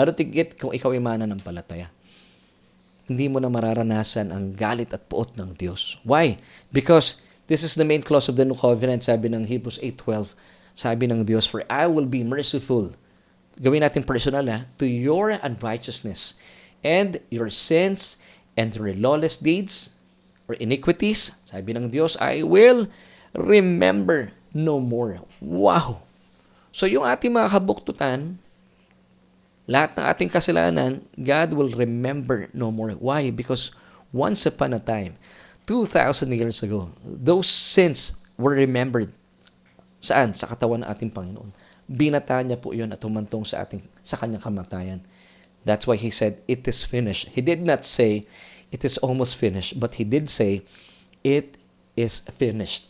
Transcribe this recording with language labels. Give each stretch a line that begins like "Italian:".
Filipino: Lalo tigit kung ikaw ay mananampalataya. Hindi mo na mararanasan ang galit at puot ng Diyos.
English: Why? Because this is the main clause of the New Covenant,
Filipino: sabi ng
English: Hebrews 8:12.
Filipino: Sabi ng Diyos,
English: for I will be merciful.
Filipino: Gawin natin
English: personal to your unrighteousness and your sins and your lawless deeds or iniquities.
Filipino: Sabi ng Diyos,
English: I will remember no more. Wow!
Filipino: So yung ating mga kabuktutan, lahat ng ating kasalanan,
English: God will remember no more. Why? Because once upon a time, 2,000 years ago, those sins were remembered.
Filipino: Saan? Sa katawan ng ating Panginoon. Binata niya po yun at humantong sa kanyang kamatayan.
English: That's why He said, it is finished. He did not say, it is almost finished, but He did say, it is finished.